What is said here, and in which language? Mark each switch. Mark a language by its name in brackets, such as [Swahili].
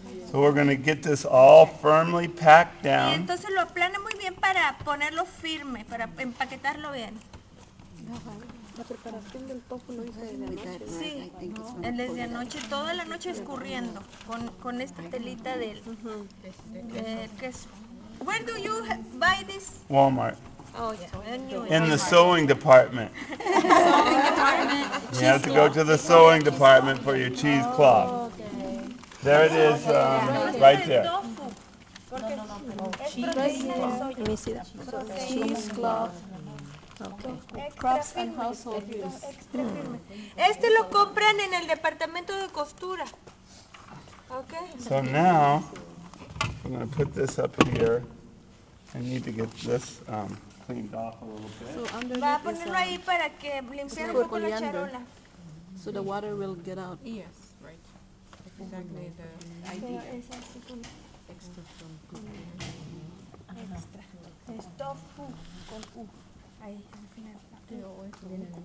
[English] So we're going to get this all firmly packed [Spanish] Y [English] down. [Spanish] entonces lo aplana muy bien para ponerlo firme, para empaquetarlo bien. La preparación del tofu lo hizo desde anoche. Sí, desde anoche, toda la noche escurriendo con esta telita del queso. [English] Where do you buy this? Walmart. Oh, yeah. In the sewing department. You have to go to the sewing department for your cheesecloth. There it is, right there. Let me see that. Cheesecloth. Crafts and household use. [Spanish] Este lo compran en el departamento de costura. [English] Okay. So now, I'm going to put this up here. I need to get this cleaned off a little bit. So [Spanish] Va a [English] underneath [Spanish] ponerlo ahí para que limpiar un poco la charola. [English] so the water will get out. Yes, right. That's exactly the idea. [Spanish] Es así con extra. Es tofu con U. Ahí, al final.